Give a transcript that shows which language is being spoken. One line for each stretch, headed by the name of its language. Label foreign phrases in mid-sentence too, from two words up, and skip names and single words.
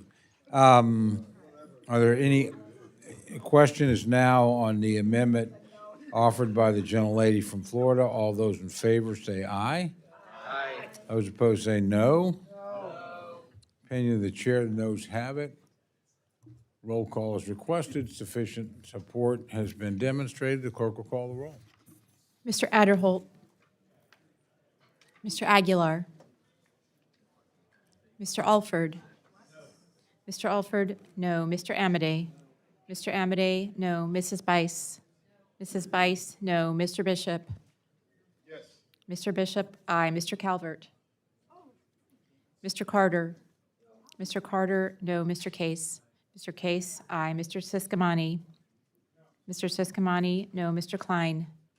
English: Are there any, question is now on the amendment offered by the gentlelady from Florida. All those in favor say aye. Aye. Those opposed say no. No. Opinion of the chair, the noes have it. Roll call is requested. Sufficient support has been demonstrated. The clerk will call the roll. Mr. Adderholt. Mr. Aguilar. Mr. Alford. Mr. Alford, no. Mr. Amadei. Mr. Amadei, no. Mrs. Bice. Mrs. Bice, no. Mr. Bishop. Yes. Mr. Bishop, aye. Mr. Calvert. Mr. Carter. Mr. Carter, no. Mr. Case. Mr. Case, aye. Mr. Siscomani. Mr. Siscomani, no. Mr. Klein.